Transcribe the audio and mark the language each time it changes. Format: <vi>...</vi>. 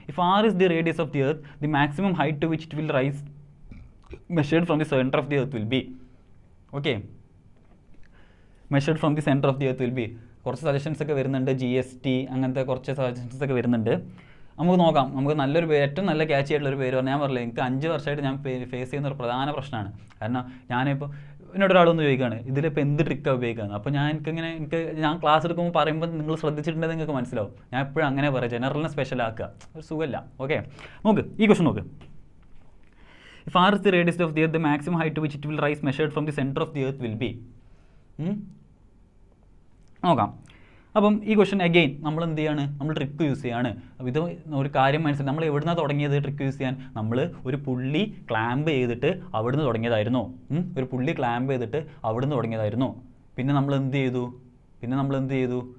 <en>If R is the radius of the earth, the maximum height to which it will rise measured from the center of the earth will be. Okay, measured from the center of the earth will be.</en> <ml>കുറച്ച് suggestions ഒക്കെ വരുന്നുണ്ട്, GST അങ്ങനത്തെ കുറച്ച് suggestions ഒക്കെ വരുന്നുണ്ട്. നമുക്ക് നോക്കാം. നമുക്ക് നല്ലൊരു പേര്, ഏറ്റവും നല്ല ക്യാച്ച് ആയിട്ടുള്ളൊരു പേര് പറഞ്ഞാൽ, ഞാൻ പറഞ്ഞില്ല, എനിക്ക് 5 വർഷമായിട്ട് ഞാൻ ഫേസ് ചെയ്യുന്ന ഒരു പ്രധാന പ്രശ്നമാണ്. കാരണം ഞാനിപ്പോൾ എന്നോടൊരാളൊന്ന് ചോദിക്കുകയാണ്, ഇതിലിപ്പോൾ എന്ത് ട്രിക്കാണ് ഉപയോഗിക്കുന്നത്. അപ്പോൾ ഞാൻ ക്ലാസ് എടുക്കുമ്പോൾ പറയുമ്പോൾ നിങ്ങൾ ശ്രദ്ധിച്ചിട്ടുണ്ടെങ്കിൽ നിങ്ങൾക്ക് മനസ്സിലാവും. ഞാൻ എപ്പോഴും അങ്ങനെ പറയാം, ജനറലിനെ സ്പെഷ്യൽ ആക്കുക, ഒരു സുഖമില്ല. ഓക്കെ, നോക്ക് ഈ ക്വസ്റ്റൻ നോക്ക്.</ml> <en>If R is the radius of the earth, the maximum height to which it will rise measured from the center of the earth will be.</en> <ml>നോക്കാം. അപ്പം ഈ ക്വസ്റ്റൻ അഗെയിൻ നമ്മൾ എന്ത് ചെയ്യാണ്, നമ്മൾ ട്രിക്ക് യൂസ് ചെയ്യാണ്. അപ്പോൾ ഇത് ഒരു കാര്യം മനസ്സിലായി, നമ്മൾ എവിടുന്നാണ് തുടങ്ങിയത് ട്രിക്ക് യൂസ് ചെയ്യാൻ? നമ്മൾ ഒരു പുള്ളി ക്ലാമ്പ് ചെയ്തിട്ട് അവിടുന്ന് തുടങ്ങിയതായിരുന്നു. ഒരു പുള്ളി ക്ലാമ്പ് ചെയ്തിട്ട് അവിടുന്ന് തുടങ്ങിയതായിരുന്നു. പിന്നെ നമ്മൾ എന്ത് ചെയ്തു?</ml>